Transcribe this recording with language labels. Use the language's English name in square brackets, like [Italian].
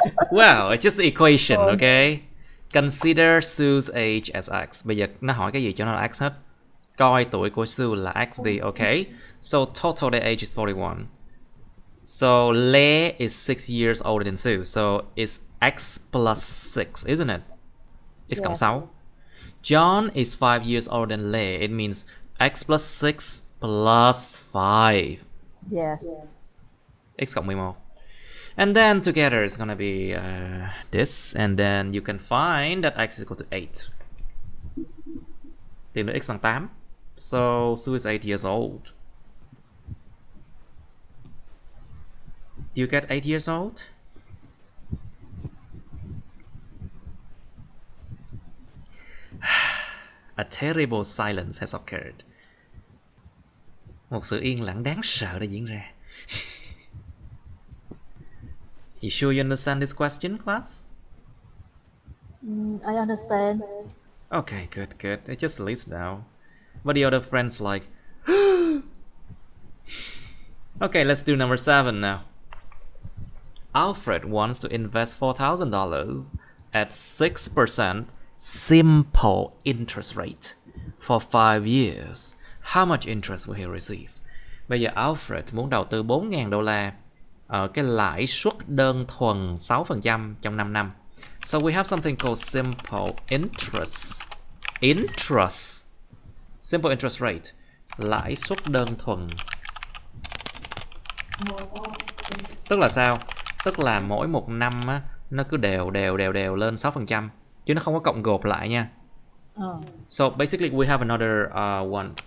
[English] Wow, it's just an equation, okay? Consider Sue's age as x. [Vietnamese] Bây giờ nó hỏi cái gì cho nó là x hết. Coi tuổi của Sue là x đi, okay? [English] So total their age is 41. So Lê is 6 years older than Sue. So it's x plus 6, isn't it? [Vietnamese] X cộng 6. [English] John is 5 years older than Lê. It means x plus 6 plus 5. Yes. [Vietnamese] X cộng 11. [English] And then together it's gonna be this. And then you can find that x is equal to 8. [Vietnamese] Tìm được x bằng 8. [English] So Sue is 8 years old. Do you get 8 years old? A terrible silence has occurred. [Vietnamese] Một sự yên lặng đáng sợ đã diễn ra. [English] You sure you understand this question, class? I understand. Okay, good, good. It's just a list now. But the other friends like, okay, let's do number 7 now. Alfred wants to invest $4,000 at 6% simple interest rate for 5 years. How much interest will he receive? [Vietnamese] Bây giờ Alfred muốn đầu tư $4,000 ở cái lãi suất đơn thuần 6% trong 5 năm. [English] So we have something called simple interest. Interest. Simple interest rate. [Vietnamese] Lãi suất đơn thuần. Tức là sao? Tức là mỗi một năm á, nó cứ đều lên 6%. Chứ nó không có cộng gộp lại nha. [English] So basically we have another one.